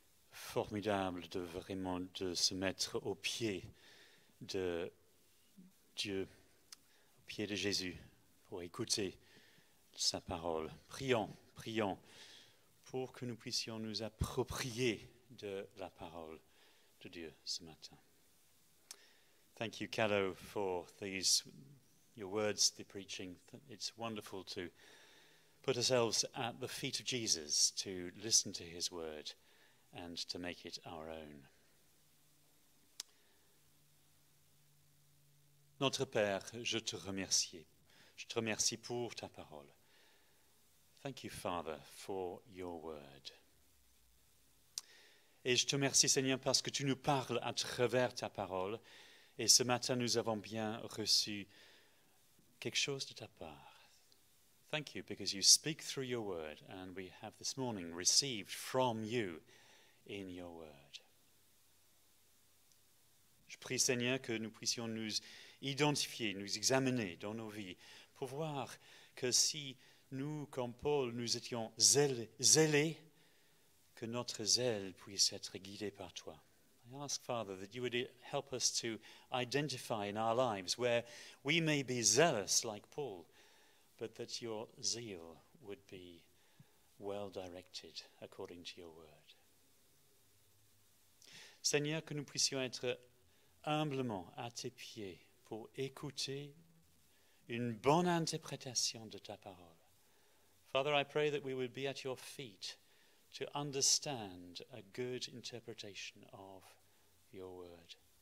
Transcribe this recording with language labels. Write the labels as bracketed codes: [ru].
[fr] Formidable de vraiment de se mettre au pied de Dieu, au pied de Jésus, pour écouter sa parole. Prions pour que nous puissions nous approprier de la parole de Dieu ce matin. [en] Thank you, Carlo, for your words, the preaching. It's wonderful to put ourselves at the feet of Jesus, to listen to his word and to make it our own. [fr] Notre Père, je te remercie. Je te remercie pour ta parole. [en] Thank you, Father, for your word. [fr] Et je te remercie, Seigneur, parce que tu nous parles à travers ta parole. Et ce matin, nous avons bien reçu quelque chose de ta part. [en] Thank you, because you speak through your word, and we have this morning received from you in your word. [fr] Je prie, Seigneur, que nous puissions nous identifier, nous examiner dans nos vies, pour voir que si nous, comme Paul, nous étions zélés, que notre zèle puisse être guidé par toi. [en] I ask, Father, that you would help us to identify in our lives where we may be zealous like Paul, but that your zeal would be well directed according to your word. [fr] Seigneur, que nous puissions être humblement à tes pieds pour écouter une bonne interprétation de ta parole. [en] Father, I pray that we would be at your feet to understand a good interpretation of your word.